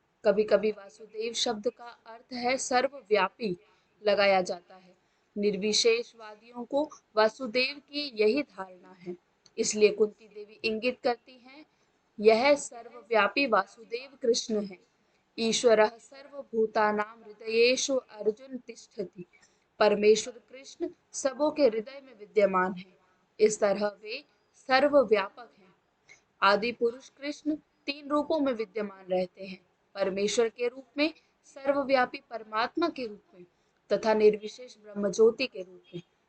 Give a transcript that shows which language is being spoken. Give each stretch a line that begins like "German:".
Hindi: कभी कभी वासुदेव शब्द का अर्थ है सर्वव्यापी लगाया जाता है। निर्विशेषवादियों को वासुदेव की यही धारणा है, इसलिए कुंती देवी इंगित करती हैं यह सर्वव्यापी वासुदेव कृष्ण है।
Sanskrit: ईश्वरः सर्वभूतानां हृदयेषु अर्जुन तिष्ठति।
Hindi: परमेश्वर कृष्ण सबों के हृदय में विद्यमान है। इस तरह वे सर्वव्यापक हैं। आदि पुरुष कृष्ण तीन रूपों में विद्यमान रहते हैं, परमेश्वर के रूप में, सर्वव्यापी परमात्मा के रूप में तथा निर्विशेष ब्रह्म ज्योति के रूप में।